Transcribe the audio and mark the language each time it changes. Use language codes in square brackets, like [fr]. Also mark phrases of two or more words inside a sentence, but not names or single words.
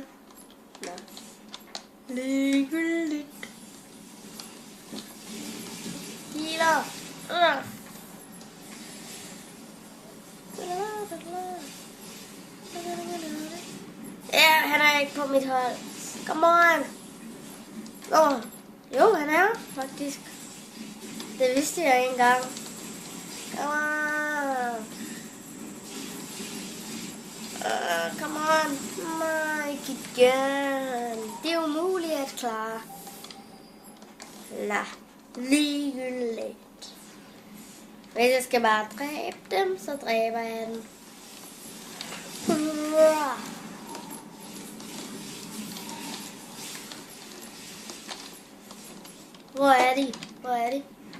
[da] Nå. Ligegyldigt. Healer. Ja, han er ikke på mit hold. [en] Come on. [da] Jo, han er faktisk. Det vidste jeg ikke engang. [en] Come on. Come on. [da] Nej, ikke igen. Det er umuligt at klare. Ligegyldigt. Hvis jeg skal bare dræbe dem, så dræber jeg dem. Hvor er de? Hvor er de?